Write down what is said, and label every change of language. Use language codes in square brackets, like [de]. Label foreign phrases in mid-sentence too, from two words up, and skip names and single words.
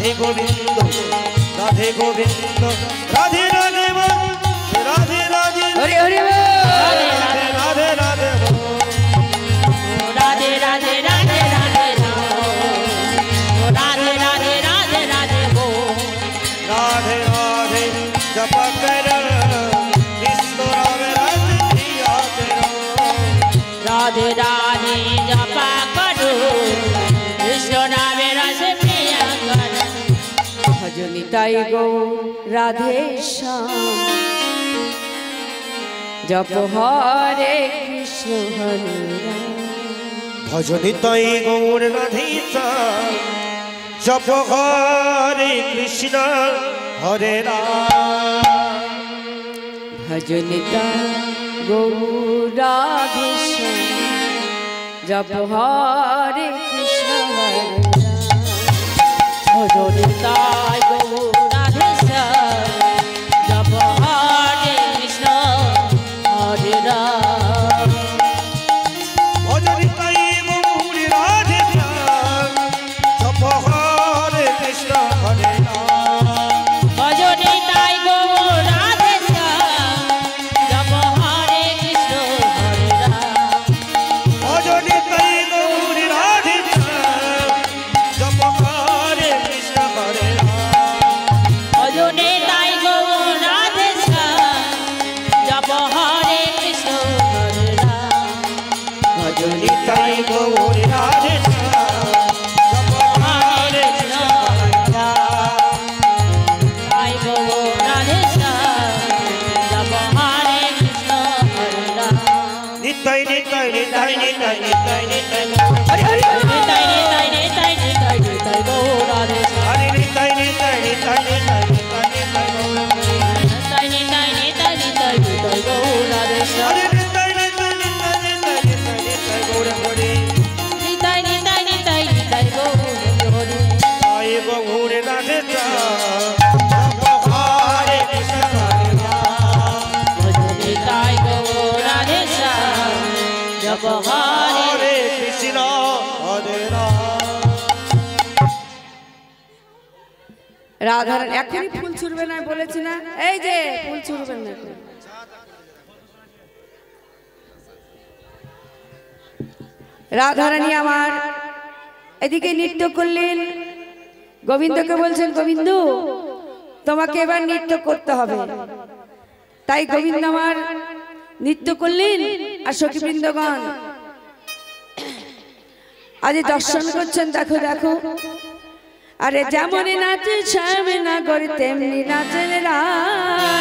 [bn] গোবিন্দ রাধে গোবিন্দ রাধে রাধে বল রাধে রাধে হরি হরি বল রাধে রাধে রাধে বল রাধে রাধে রাধে রাধে রাধে রাধে রাধে রাধে গো [hi] राधे राधे जप कर कृष्ण राम रस प्रिया करो राधे राधे जपा करो कृष्ण नामे रस प्रिय करो [bn] ভজনিতাই গো রাধে শ্যাম জপ হরে কৃষ্ণ হরে রাম ভজনিতাই গৌর রাধে শ্যাম জপ হরে কৃষ্ণ হরে রাম ভজনিতা গো রাধে শ্যাম জপ হরে কৃষ্ণ হরে রাম ভজনিতাই গো রাধে শ্যাম জপ হরে কৃষ্ণ হরে রাম ভজনিতাই গৌর রাধে শ্যাম জপ হরে কৃষ্ণ হরে রাম ভজনিতাই গো রাধে শ্যাম জপ হরে কৃষ্ণ হরে রাম ভজনিতাই গৌর রাধে শ্যাম জপ হরে কৃষ্ণ হরে রাম ভজনিতাই গো রাধে শ্যাম জপ হরে কৃষ্ণ হরে রাম ভজনিতাই গৌর রাধে শ্যাম জপ হরে কৃষ্ণ হরে রাম তাই গো রাধে শ্যাম জপ হরে কৃষ্ণ হরে রাম निताई निताई निताई निताई निताई निताई হরি হরি বল নিতাই নিতাই নিতাই নিতাই নিতাই গো রাধে শ্যাম हरे निताई निताई निताई निताई निताई निताई নিতাই নিতাই নিতাই নিতাই নিতাই গো রাধে শ্যাম हरे निताई निताई निताई निताई निताई निताई गौर हरे নিতাই নিতাই নিতাই নিতাই গো হরে আই গৌর রাধে শ্যাম জপ হরে কৃষ্ণ হরে রাম ভজনিতাই গো রাধে শ্যাম জপ হরে हरे कृष्ण हरे राम রাধারানী এখনই ফুল ছুড়বে না বলেছি না এই যে ফুল ছুড়বেন না এখন। রাধারানী আমার এদিকে নৃত্য করলেন গোবিন্দকে বলছেন গোবিন্দ তোমাকে এবার নৃত্য করতে হবে তাই গোবিন্দ আমার নৃত্য করলেন আর সখীবৃন্দগণ আজ দর্শন করছেন দেখো দেখো আরে যেমন নাচে শ্যামে না করে তেমনি নাচেন রায়